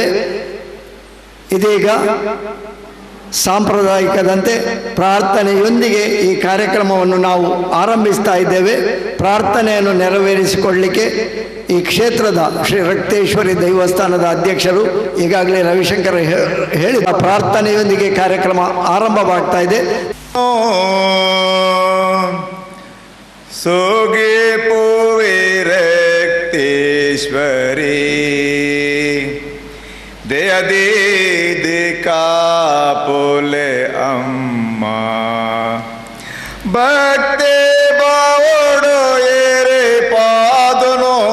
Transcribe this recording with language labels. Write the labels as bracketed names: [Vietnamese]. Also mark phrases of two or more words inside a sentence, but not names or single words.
[Kannada] ಇದೀಗ ಸಾಂಪ್ರದಾಯಿಕದಂತೆ ಪ್ರಾರ್ಥನೆಯೊಂದಿಗೆ ಈ ಕಾರ್ಯಕ್ರಮವನ್ನು ನಾವು ಆರಂಭಿಸ್ತಾ ಇದ್ದೇವೆ. ಪ್ರಾರ್ಥನೆಯನ್ನು ನೆರವೇರಿಸಿಕೊಳ್ಳಲಿಕ್ಕೆ ಈ ಕ್ಷೇತ್ರದ ಶ್ರೀ ರಕ್ತೇಶ್ವರಿ ದೈವಸ್ಥಾನದ ಅಧ್ಯಕ್ಷರು ಈಗಾಗಲೇ ರವಿಶಂಕರ್ ಹೇಳಿದ ಪ್ರಾರ್ಥನೆಯೊಂದಿಗೆ ಕಾರ್ಯಕ್ರಮ ಆರಂಭವಾಗ್ತಾ ಇದೆ. [Tulu] ಸೋಗೆ ಪೋವೆ ರಕ್ತೇಶ್ವರಿ ದಯದೇ ಕಾಪುಲೆ ಅಮ್ಮ ಭಕ್ತಿ ಬಾವೋಡು ಏರೆ ಪಾದನೋ